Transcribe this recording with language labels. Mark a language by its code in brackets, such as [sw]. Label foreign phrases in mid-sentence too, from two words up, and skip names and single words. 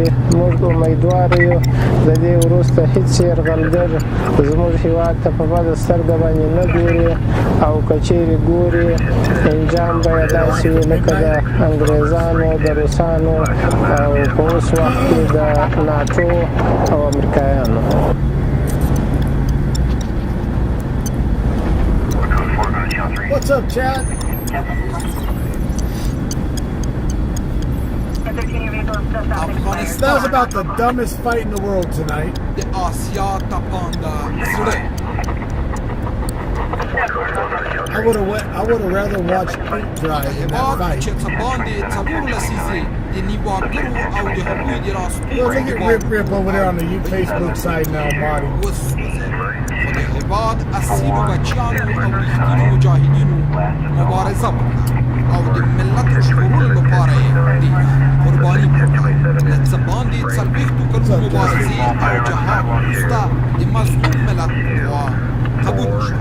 [ps] موږ امیدوار یو د دې وروسته هیڅ یرغلګر زموږ هیواد ته په بده سترګه باندې نه ګوري، او که چیرې ګوري انجام به یې داسې وي لکه د انګریزانو، د روسانو او په اوس وخت کې د ناټو او امریکایانو. [en] What's up, Chad? That was about the dumbest fight in the world tonight. The Asia Tapanda. I would have rather watched paint dry in that fight. Well, look at Rip over there on the Facebook side now, Marty. [ps] او د ملت ژغورلو لپاره یې قرباني ورکړه. له څه باندې څلوېښتو کلونو مبارزې او جهاد وروسته د مظلوم ملت دعا قبول شوه.